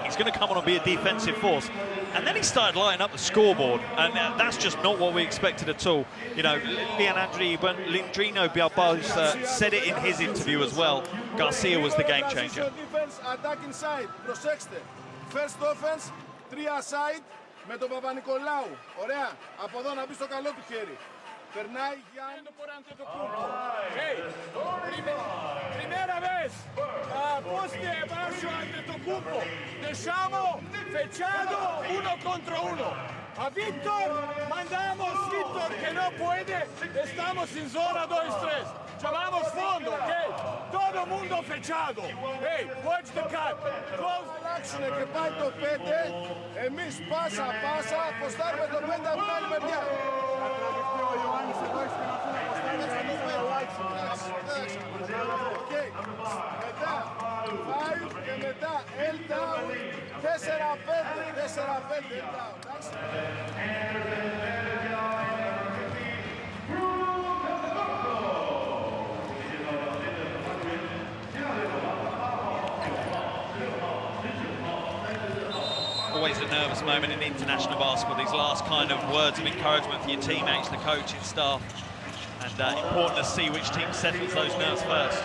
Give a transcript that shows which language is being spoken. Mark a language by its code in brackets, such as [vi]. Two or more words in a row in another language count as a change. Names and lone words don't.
[en] He's going to come on and be a defensive force. And then he started lighting up the scoreboard, and that's just not what we expected at all. Leandrino Bilbao said it in his interview as well. Garcia was the game changer. Defense, attack inside. Προσέξτε. First offense, 3 aside [el] με τον Παπα-Νικολάου. [en] Ωραία. [el] Από εδώ να μπει στο καλό του χέρι. [es] Περνάει Γιάννη por Antetokounmpo. Hey, primera vez. Poste bajo Antetokounmpo. Dejamos fechado 1 contra 1. A Víctor mandamos, Víctor que no puede. Estamos en zona 2-3. Llamamos fondo, ok? Todo mundo fechado. [en] Hey, watch the cut. Close the action [el] και πάει το 5. Εμείς πάσα, αποστάρουμε το 5 από την άλλη μεριά. Ο Ιωάννης εδώ έχει να πει να αποστάρουμε το 5. Μετά, 5 και μετά, [en] L down. 4-5, L down. Always a nervous moment in international basketball, these last kind of words of encouragement for your teammates, the coaching staff, and important to see which team settles those nerves first.